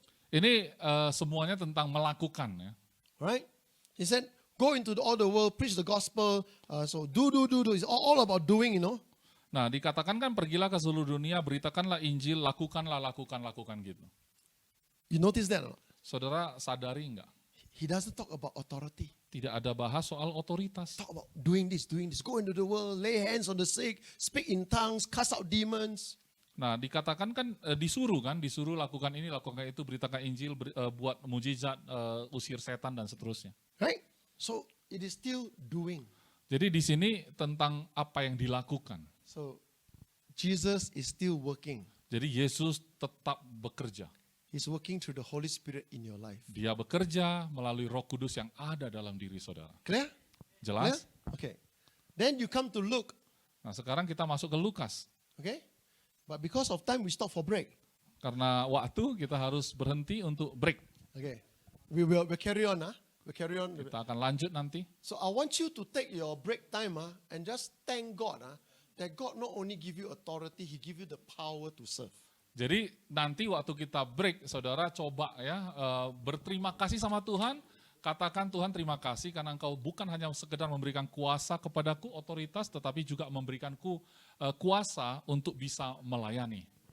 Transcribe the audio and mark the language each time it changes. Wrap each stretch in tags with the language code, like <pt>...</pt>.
<id>ini semuanya tentang melakukan ya.</id> <en>right? He said, go into all the world, preach the gospel, so do. It's all about doing,</en> <id>Nah, dikatakan kan pergilah ke seluruh dunia, beritakanlah Injil, lakukan gitu.</id> <en>You notice that or not?</en> <id>Saudara sadari enggak?</id> <en>He doesn't talk about authority.</en> <id>Tidak ada bahas soal otoritas.</id> <en>Talk about doing this. Go into the world, lay hands on the sick, speak in tongues, cast out demons.</en> <id>Nah, dikatakan kan disuruh lakukan ini, lakukan itu, beritakan Injil, buat mujizat, usir setan dan seterusnya.</id> <en>Right? So it is still doing.</en> <id>Jadi di sini tentang apa yang dilakukan.</id> <en>So Jesus is still working.</en> <id>Jadi Yesus tetap bekerja.</id> <en>He's working through the Holy Spirit in your life.</en> <id>Dia bekerja melalui Roh Kudus yang ada dalam diri saudara.</id> <en>Clear?</en> <id>Jelas?</id> <en>Clear? Okay. Then you come to Luke.</en> <id>Nah, sekarang kita masuk ke Lukas.</id> <en>Okay? But because of time, we stop for break.</en> <id>Karena waktu kita harus berhenti untuk break.</id> <en>Okay. We'll carry on. We'll carry on.</en> <id>Kita akan lanjut nanti.</id> <en>So I want you to take your break time and just thank God that God not only give you authority, He give you the power to serve.</en> <id>Jadi nanti waktu kita break, saudara coba ya berterima kasih sama Tuhan Katakan Tuhan terima kasih karena Engkau bukan hanya sekedar memberikan kuasa kepadaku, otoritas, tetapi juga memberikanku kuasa untuk bisa melayani.</id>